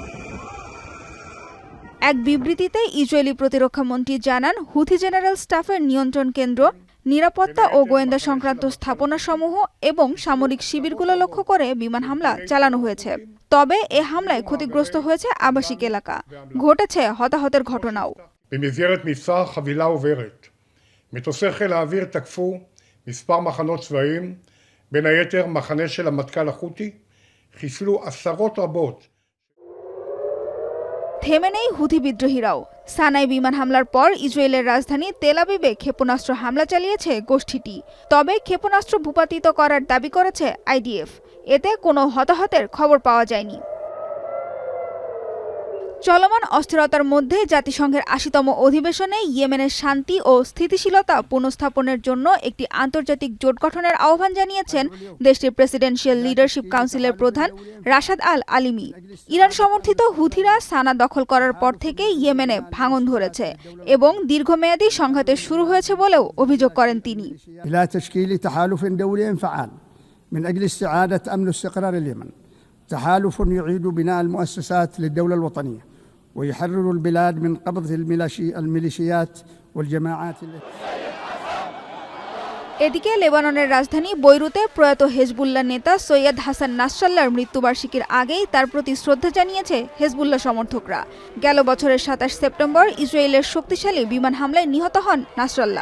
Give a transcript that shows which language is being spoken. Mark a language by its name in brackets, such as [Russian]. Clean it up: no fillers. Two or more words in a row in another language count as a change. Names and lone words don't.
[Bangla] এক বিবৃতিতে ইসরায়েলি প্রতিরক্ষা মন্ত্রী জানান, হুথি জেনারেল স্টাফের নিয়ন্ত্রণ কেন্দ্র, নিরাপত্তা ও গোয়েন্দা সংক্রান্ত স্থাপনাসমূহ এবং সামরিক শিবিরগুলো লক্ষ্য করে বিমান হামলা চালানো হয়েছে। তবে এ হামলায় ক্ষতিগ্রস্ত হয়েছে আবাসিক এলাকা, ঘটেছে হতাহতের ঘটনাও। [Hebrew] במסגרת מבצע חבילה עוברת, מטוסי חיל האוויר תקפו מספר מחנות צבאיים, בין היתר מחנה של המטכ"ל החותי, חיסלו עשרות רבות। [Bangla] থেমে নেই হুথি বিদ্রোহীরাও। সানায় বিমান হামলার পর ইসরায়েলের রাজধানী তেল আবিবে ক্ষেপণাস্ত্র হামলা চালিয়েছে গোষ্ঠীটি। তবে ক্ষেপণাস্ত্র ভূপাতিত করার দাবি করেছে আইডিএফ। এতে কোনো হতাহতের খবর পাওয়া যায়নি। চলমান অস্থিরতার মধ্যে জাতিসংঘের ৮০তম অধিবেশনে ইয়েমেনের শান্তি ও স্থিতিশীলতা পুনঃস্থাপনের জন্য একটি আন্তর্জাতিক জোট গঠনের আহ্বান জানিয়েছেন দেশটির প্রেসিডেন্সিয়াল লিডারশিপ কাউন্সিলের প্রধান রাশাদ আল আলিমি। ইরান সমর্থিত হুথিরা সানা দখল করার পর থেকে ইয়েমেনে ভাঙন ধরেছে এবং দীর্ঘমেয়াদী সংঘাতের শুরু হয়েছে বলেও অভিযোগ করেন তিনি। [Arabic] تحالف يعيد بناء المؤسسات للدولة الوطنية ويحرر البلاد من قبض الميليشيات والجماعات. [Bangla] এদিকে লেবাননের রাজধানী বৈরুতে প্রয়াত হেজবুল্লাহ নেতা সৈয়দ হাসান নাসরাল্লাহর মৃত্যুবার্ষিকীর আগেই তার প্রতি শ্রদ্ধা জানিয়েছে হেজবুল্লাহ সমর্থকরা। গেল বছরের ২৭ সেপ্টেম্বর ইসরায়েলের শক্তিশালী বিমান হামলায় নিহত হন নাসরাল্লাহ।